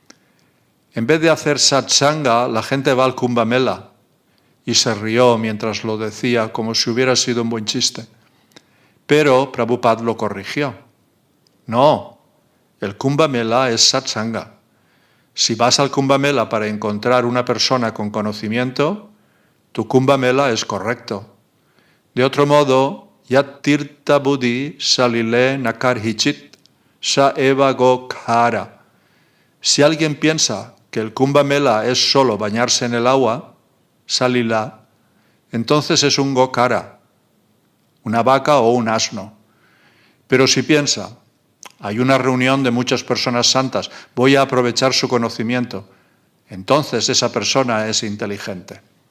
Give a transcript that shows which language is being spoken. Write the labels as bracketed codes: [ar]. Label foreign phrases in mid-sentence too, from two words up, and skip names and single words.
[es] En vez de hacer satsanga, la gente va al Kumbh Mela, y se rió mientras lo decía como si hubiera sido un buen chiste. Pero Prabhupada lo corrigió. No, el Kumbh Mela es satsanga. Si vas al Kumbh Mela para encontrar una persona con conocimiento, tu Kumbh Mela es correcto. De otro modo, [sa] Yat tirtha buddhi salile nakarhichit sa eva gokhara. [es] Si alguien piensa que el Kumbh Mela es solo bañarse en el agua, salila, entonces es un gokara, una vaca o un asno. Pero si piensa, hay una reunión de muchas personas santas, voy a aprovechar su conocimiento, entonces esa persona es inteligente.